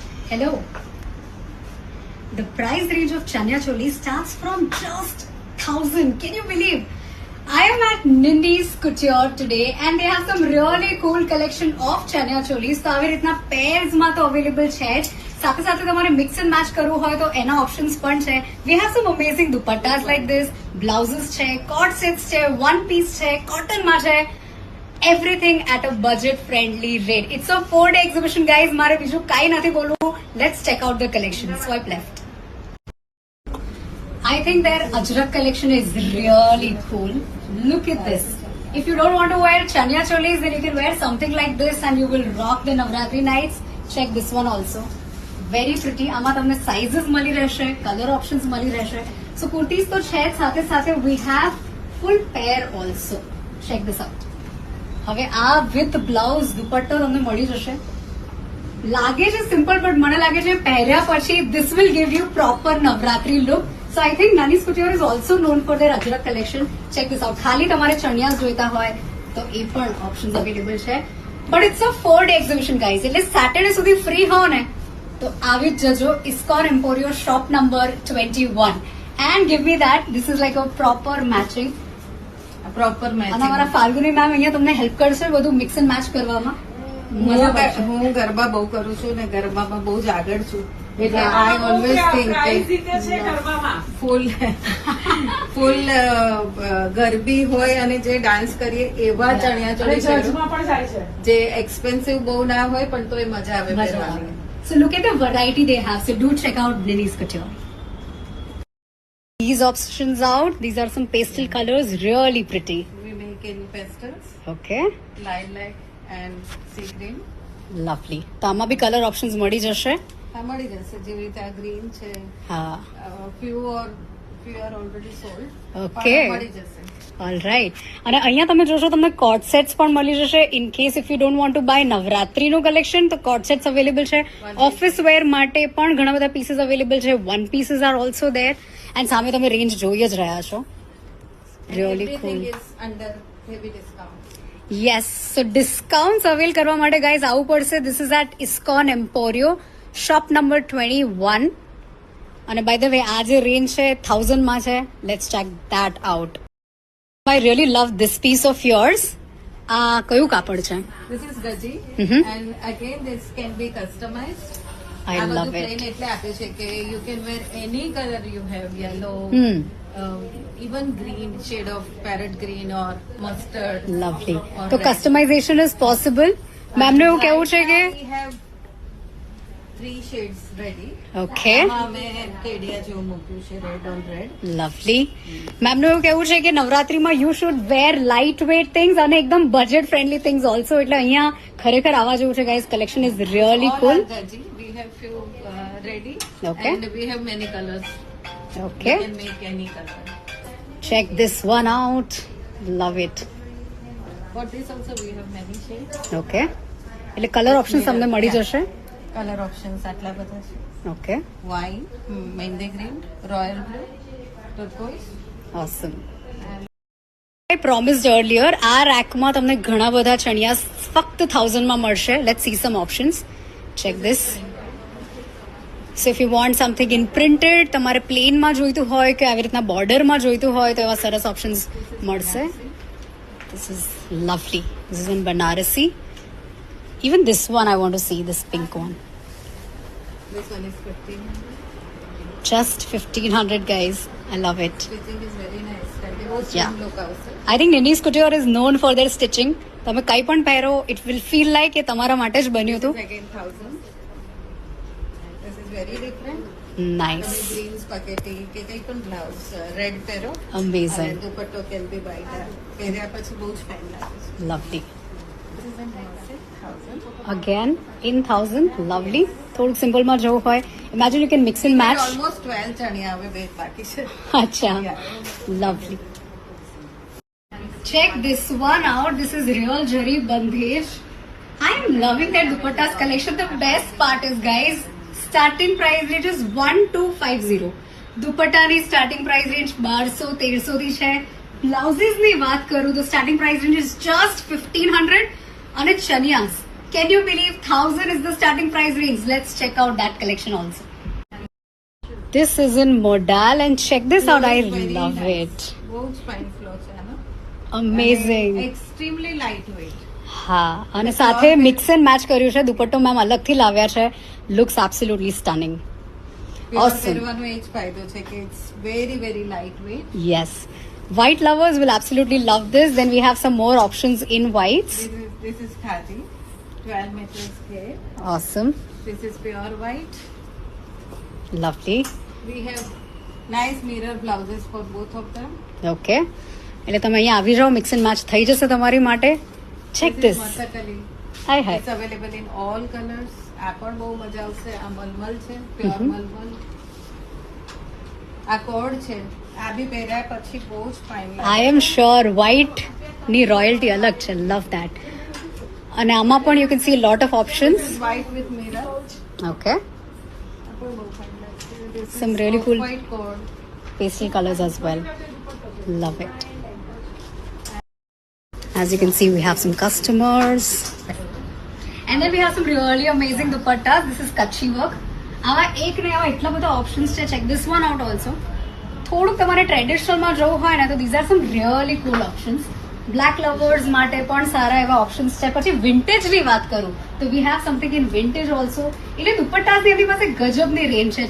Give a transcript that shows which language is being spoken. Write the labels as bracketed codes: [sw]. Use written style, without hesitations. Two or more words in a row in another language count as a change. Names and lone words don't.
[en] Hello. The price range of Chanya Choli starts from just 1,000. Can you believe? I am at Nindy's Couture today and they have some really cool collection of Chanya Cholis. [gu] તો આવી રીતના pairs માં તો available છે જ. સાથે સાથે તમારે [en] mix and match [gu] કરવું હોય તો એના options પણ છે. [en] We have some amazing dupattas like this, blouses છે, cord sets છે, one piece છે, cotton [gu] માં છે. [en] Everything at a budget friendly rate. It's a 4-day exhibition guys. [gu] મારે બીજું કાઈ નથી બોલવું. [en] Let's check out the collection. Swipe left. I think their Ajrak collection is really cool. Look at this. If you don't want to wear Chanya Cholis, then you can wear something like this and you will rock the Navratri nights. Check this one also. Very pretty. [gu] આમાં તમને sizes મળી રહેશે, [en] color options [gu] મળી રહેશે. [en] So kurtis [gu] તો છે જ, સાથે સાથે [en] we have full pair also. Check this out. [gu] હવે આ [en] with blouse [gu] દુપટ્ટો તમને મળી જશે. લાગે છે [en] simple but [gu] મને લાગે છે પહેર્યા પછી [en] this will give you proper Navratri look. So I think Nindy's Couture is also known for their Ajrak collection. Check this out. [gu] ખાલી તમારે ચણિયાસ જોઈતા હોય તો એ પણ [en] options available [gu] છે. [en] But it's a 4-day exhibition guys. [gu] એટલે સેટરડે સુધી ફ્રી હો ને તો આવી જ જજો ISKCON Emporio [en] shop number 21 and give me that. This is like a proper matching. અને અમારા ફાલ્ગુની મેમ અહીંયા તમને હેલ્પ કરશે બધું mix and match કરવામાં. હું ગરબા બહુ કરું છું ને ગરબામાં બહુ જ આગળ છું એટલે I always think ફૂલ ગરબી હોય અને જે ડાન્સ કરીએ એવા ચણિયા ચોળી જે એક્સપેન્સિવ બહુ ના હોય પણ તો એ મજા આવે પહેરવાની. So look at the variety they have. So do check out Nindy's Couture. These options out. These are some pastel colors, really pretty. We make in pastels, Okay, lilac and sea green. lovely. [gu] તો આમાં બી [en] color options [gu] મળી જશે. આ મળી જશે જેવી રીતે આ ગ્રીન છે. હા, [en] few are already sold. Okay. [gu] મળી જશે. [en] ઓલરાઈટ. [gu] અને અહીંયા તમે જોશો તમને [en] cord sets [gu] પણ મળી જશે. [en] in case if you don't want to buy [gu] નવરાત્રીનું કલેક્શન તો [en] cord sets available [gu] છે. [en] office wear [gu] માટે પણ ઘણા બધા [en] pieces available [gu] છે. [en] One pieces are also there. And [gu] સામે તમે રેન્જ જોઈ જ રહ્યા છો. [en] Really Everything cool. is under heavy discount. Yes, so discount [gu] અવેલ કરવા માટે ગાઈઝ આવવું પડશે. [en] This is at ISKCON Emporio shop number 21. [gu] અને [en] by the way [gu] આ જે રેન્જ છે 1000 માં છે. [en] Let's check that out. I really love this piece of yours. [gu] આ કયું કાપડ છે? [en] This is gaji and again this can be customized. I [gu] આ બધું [en] love it. plain [gu] એટલે આપે છે કે [en] you can wear any color you have, yellow, even green, shade of parrot green or mustard. લવલી. or [gu] તો [en] red. Customization is possible. [gu] મેમને એવું કેવું છે કે [en] We have 3 shades ready. Okay. [gu] આમાં મેં કેડિયા જેવું મૂક્યું છે [en] red on red. લવલી. [gu] મેમનું એવું કેવું છે કે નવરાત્રીમાં [en] you should wear light weight things [gu] અને એકદમ [en] budget friendly things also. [gu] એટલે અહીંયા ખરેખર આવા જેવું છે ગાઈઝ. [en] collection is really All કુલ. are gaji. We have few ready. Okay. And we have many colors. ઓકે, You can make any color. Check this one out. Love it. For this also we have many shades. [gu] ઓકે, એટલે [en] color option [gu] તમને મળી જશે. [en] Color options [gu] આટલા બધા છે. [en] ઓકે, Wine, mehndi green, royal blue, turquoise. ઓસમ. I promised earlier, [gu] આ રેકમાં તમને ઘણા બધા ચણિયા ફક્ત 1000 માં મળશે. [en] Let's see some options. Check this. So if you want something in printed, [gu] તમારે પ્લેનમાં જોઈતું હોય કે આવી રીતના બોર્ડરમાં જોઈતું હોય તો એવા સરસ ઓપ્શન્સ મળશે. [en] This is lovely. This is in Banarasi. Even this one I want to see, this pink one. This one is 1500. Just 1500 guys. I love it. Stitching is very nice. And it was Yeah. look also. I think Nindy's Couture is known for their stitching. [gu] તમે કંઈ પણ પહેરો, [en] it will feel like [gu] એ તમારા માટે જ બન્યું હતું. [en] This again 1000. This is very different. Nice. [gu] અને [en] green spaghetti [gu] કે કંઈ પણ [en] blouse red [gu] પહેરો. [en] Amazing. [gu] અને દુપટ્ટો [en] can be white. [gu] પહેર્યા પછી બહુ જ fine લાગે છે. [en] Lovely. This is a nice 1000. Again in 1000. Lovely. [gu] થોડુંક સિમ્પલમાં જવું હોય. [en] Imagine you can mix and match. [gu] Almost 12 ચણિયા હવે બે બાકી છે. [hi] Acha. [en] Yeah. Lovely. Check this one out. This is real Jari Bandhej. I am loving that dupattas collection. The best part is, guys, starting price range is 1250. [gu] દુપટ્ટાની [en] starting price range [gu] 1200-1300 થી છે. બ્લાઉઝીસ ની વાત કરું તો [en] starting price range is just 1500 [gu] અને ચનિયાસ [en] Can you believe 1,000 is the starting price range? Let's check out that collection also. This is in modal and check this out. I love it. [gu] બહુ જ [en] fine flow [gu] છે આનો. [en] Amazing. Extremely light weight. [gu] હા અને સાથે [en] mix and match [gu] કર્યું છે. દુપટ્ટો મેમ અલગથી લાવ્યા છે. [en] Looks absolutely stunning. Awesome. [gu] પહેરવાનો એ જ ફાયદો છે કે [en] it's very very light weight. Yes. White lovers will absolutely love this. Then we have some more options in whites. This is khadi, 12 meters square. Awesome. This is pure white. Lovely. We have nice mirror blouses for both of them. Okay. [gu] એટલે તમે અહીંયા આવી જાઓ, [en] mix and match [gu] થઈ જશે તમારી માટે. [en] ચેક This ધીસ. is Mathakali. [gu] હાય હાય. [en] It's available in all colors. [gu] આ પણ બહુ મજા આવશે. આ મલમલ છે, પ્યોર મલમલ. આ કોડ છે. આ બી પહેર્યા પછી બહુ જ ફાઇન [en] I am sure [gu] વ્હાઇટ ની રોયલ્ટી અલગ છે. [en] Love that. [gu] અને આમાં પણ [en] you can see lot of options. white with mirror. ઓકે. [gu] આ પણ બહુ ફાઇન લાગશે. [en] This is Some really cool- white cord. Pastel colors as well. Love it. As you can see, we have some customers. And then we have some really amazing dupattas. This is Kutchi work. [gu] આવા એક ને આવા એટલા બધા ઓપ્શન્સ છે. [en] Check this one out also. [gu] થોડુંક તમારે ટ્રેડિશનલમાં જવું હોય ને તો [en] these are some really cool options. black lovers [gu] માટે પણ સારા એવા ઓપ્શન્સ છે. પછી વિન્ટેજની વાત કરું તો [en] we have something in vintage also. [gu] એટલે દુપટ્ટાસની એમની પાસે ગજબની રેન્જ છે.